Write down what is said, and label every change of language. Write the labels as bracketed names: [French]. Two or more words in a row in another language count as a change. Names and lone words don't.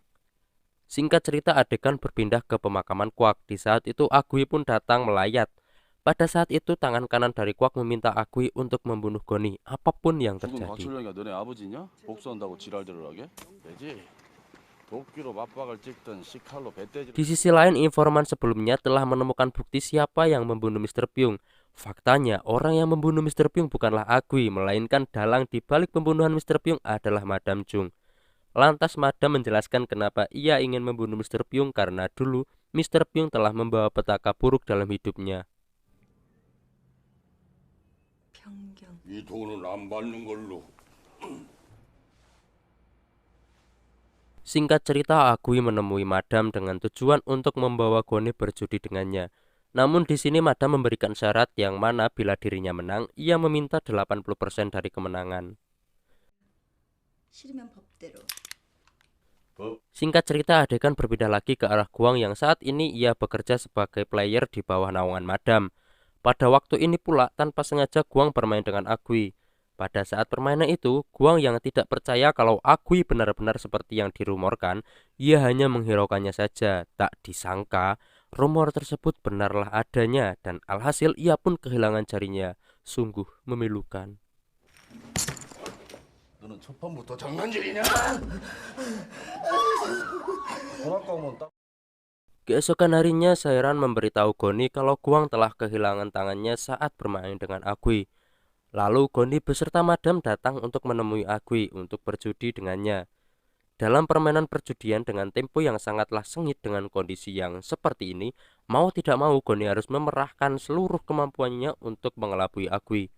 [Indonesian] Singkat cerita adegan berpindah ke pemakaman Kwak. Di saat itu Agui pun datang melayat. Pada saat itu tangan kanan dari Kwak meminta Agui untuk membunuh Goni apapun yang 죽은 terjadi. [Korean] 곽철령이가 너네 아버지냐? 복수한다고 지랄들을 하게? 되지. 도끼로 맞박을 찍든 시칼로 배때지. [Indonesian] Di sisi lain, informan sebelumnya telah menemukan bukti siapa yang membunuh Mr. Pyong. Faktanya, orang yang membunuh Mr. Pyong bukanlah Agui, melainkan dalang di balik pembunuhan Mr. Pyong adalah Madam Chung. Lantas Madam menjelaskan kenapa ia ingin membunuh Mr. Pyong karena dulu Mr. Pyong telah membawa petaka buruk dalam hidupnya. [Korean] 변경. 이 돈은 안 받는 걸로. [Indonesian] Singkat cerita, Agui menemui Madam dengan tujuan untuk membawa Goni berjudi dengannya. Namun di sini Madam memberikan syarat yang mana bila dirinya menang, ia meminta 80% dari kemenangan. [Korean] 싫으면 법대로. [Indonesian] Singkat cerita, adegan berpindah lagi ke arah Guang yang saat ini ia bekerja sebagai player di bawah naungan Madam. Pada waktu ini pula, tanpa sengaja Guang bermain dengan Agui. Pada saat permainan itu, Guang yang tidak percaya kalau Agui benar-benar seperti yang dirumorkan, ia hanya menghiraukannya saja. Tak disangka, rumor tersebut benarlah adanya dan alhasil ia pun kehilangan jarinya. Sungguh memilukan. [Korean] 너는 첫 판부터 장난질이냐? 돈 아까우면 딱. [Indonesian] Keesokan harinya, Sairan memberitahu Goni kalau Guang telah kehilangan tangannya saat bermain dengan Agui. Lalu Goni beserta Madam datang untuk menemui Agui untuk berjudi dengannya. Dalam permainan perjudian dengan tempo yang sangatlah sengit dengan kondisi yang seperti ini, mau tidak mau Goni harus memerahkan seluruh kemampuannya untuk mengelabui Agui.